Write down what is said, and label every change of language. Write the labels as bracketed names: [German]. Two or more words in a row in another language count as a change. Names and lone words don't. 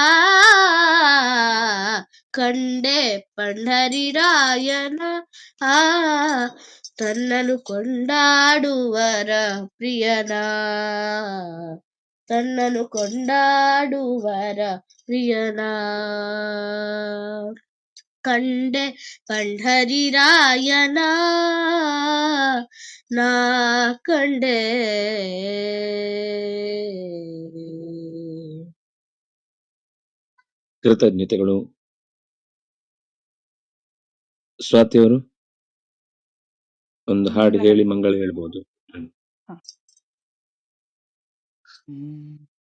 [Kannada] ಕಂಡೆ ಪಂಢರಿರಾಯನ ಆ ತನ್ನನು ಕೊಂಡಾಡುವರ ಪ್ರಿಯನ ತನ್ನನು ಕೊಂಡಾಡುವರ ಪ್ರಿಯನ ಕಂಡೆ ಪಂಢರಿರಾಯನ ನಾ ಕಂಡೆ ಕೃತಜ್ಞತೆಗಳು. ಸ್ವಾತಿಯವರು ಒಂದು ಹಾಡು ಹೇಳಿ ಮಂಗಳ ಹೇಳ್ಬೋದು. ಹ. ಹ್ಮ್.